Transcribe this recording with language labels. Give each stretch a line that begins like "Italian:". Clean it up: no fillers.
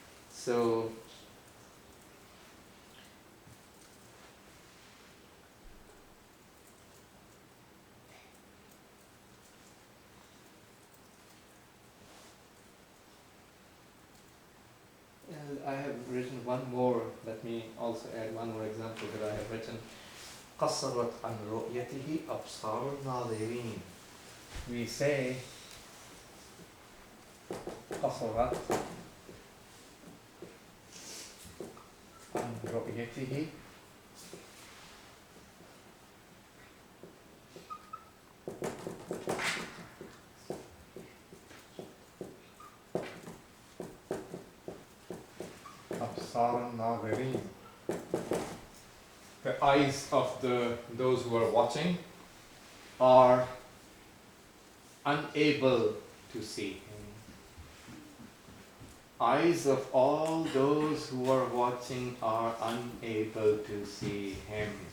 English: So, I have written one more, let me also add one more example that I have written.
Arabic: قصرت عن رؤيته أبصار الناظرين.
English: We say
Arabic: قصرت عن رؤيته أبصار الناظرين.
English: The eyes of those who are watching are unable to see Him. Eyes of all those who are watching are unable to see Him.